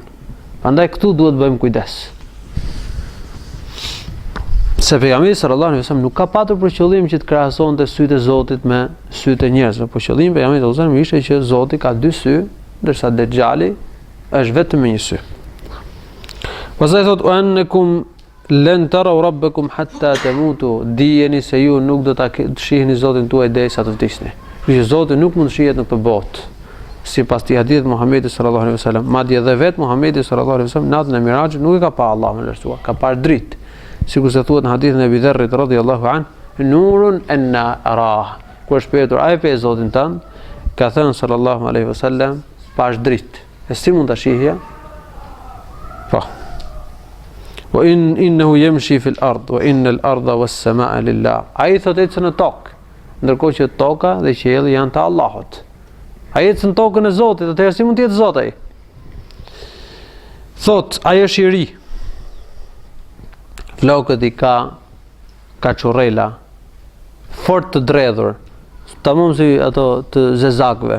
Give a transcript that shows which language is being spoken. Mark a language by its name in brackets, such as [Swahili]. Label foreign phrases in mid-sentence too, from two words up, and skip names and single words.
[Albanian] Prandaj këtu duhet të bëjmë kujdes. Se pejgamberi [Arabic] صلى الله عليه وسلم [Albanian] nuk ka patur për qëllim që të krahasonte sytë e Zotit me sytë e njerëzve, por qëllimi i pejgamberit [Arabic] صلى الله عليه وسلم [Albanian] ishte që Zoti ka 2 sy, ndërsa Dejjali është vetëm me 1 sy. Pastaj thotë: [Arabic] "وأنكم لن تروا ربكم حتى تموتوا." [Albanian] Dijeni se ju nuk do ta shihni Zotin tuaj derisa të vdisni. Kështu që Zoti nuk mund të shihet në këtë botë. Sipas të hadithit Muhamedit [Arabic] صلى الله عليه وسلم, [Albanian] madje edhe vet Muhamedi [Arabic] صلى الله عليه وسلم [Albanian] natën e Mirajit nuk e ka pa Allahun e lartësuar, ka parë dritë. Sikur se thuhet në hadithin e Abi Dharrit [Arabic] رضي الله عنه, "نور أنى أراه." [Albanian] Kur është pyetur, "A e pe Zotin tënd?" Ka thënë [Arabic] صلى الله عليه وسلم, [Albanian] "Pash dritë." E si mund ta shihja? Po. [Arabic] "وإنه يمشي في الأرض وإن الأرض والسماء لله." [Albanian] Ai thotë ecën në tokë, ndërkohë që toka dhe qielli janë të Allahut. Ai ecën në tokën e Zotit, atëherë si mund të jetë Zoti ai? Thot, ai është i ri. Flokët i ka çurrela, fort të dredhur, tamam si ato të zezakëve.